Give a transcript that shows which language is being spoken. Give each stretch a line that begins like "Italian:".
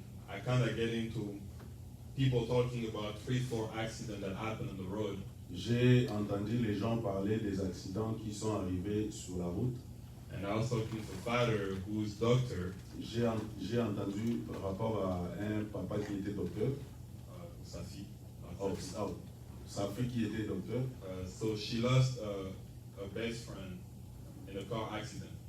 English: I kind of get into people talking about 3-4 accidents that happened on the road.
French: J'ai entendu les gens parler des accidents qui sont arrivés sur la route.
English: And I was talking to a father who's doctor.
French: J'ai entendu par rapport à un papa qui était docteur. Sa fille. Sa fille qui était docteur.
English: So she lost her best friend in a car accident.